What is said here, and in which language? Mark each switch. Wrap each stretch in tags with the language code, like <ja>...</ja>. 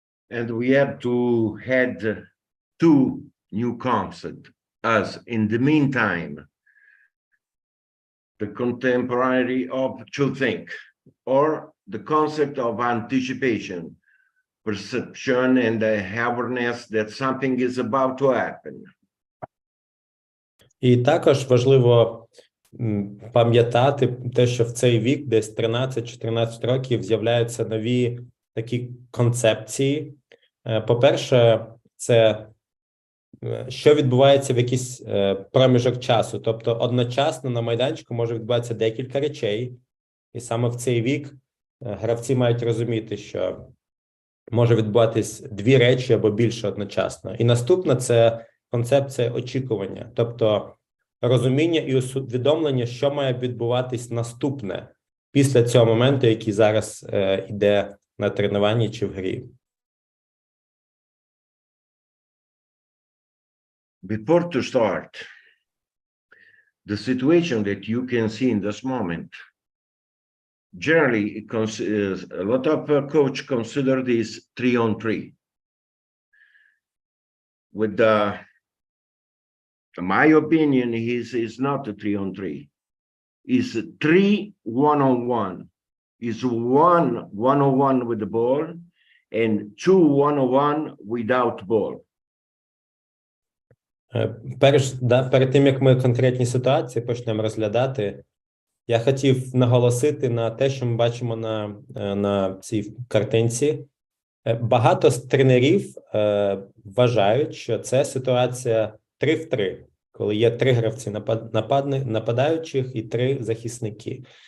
<en>And we have to add 2 new concepts, as in the meantime, the contemporary of to think, or the concept of anticipation, perception, and the awareness that something is about to happen.</en> <uk>І також важливо пам'ятати те, що в цей вік, десь 13-14 років, з'являються нові такі концепції. По-перше, це що відбувається в якийсь проміжок часу. Тобто одночасно на майданчику може відбуватися декілька речей. І саме в цей вік гравці мають розуміти, що може відбуватись 2 речі або більше одночасно. І наступне – це концепція очікування. Тобто розуміння і усвідомлення, що має відбуватись наступне після цього моменту, який зараз йде на тренуванні чи в грі.</uk> <en>Before to start, the situation that you can see in this moment, generally, a lot of coach consider this 3-on-3. With the my opinion is not a 3-on-3. It's 3 1-on-1. It's 1 1-on-1 with the ball and 2 1-on-1 without ball.</en> <uk>Перед тим, як ми конкретні ситуації почнемо розглядати, я хотів наголосити на те, що ми бачимо на цій картинці. Багато з тренерів вважають, що це ситуація 3-в-3, коли є 3 гравці нападаючих і 3 захисники.</uk>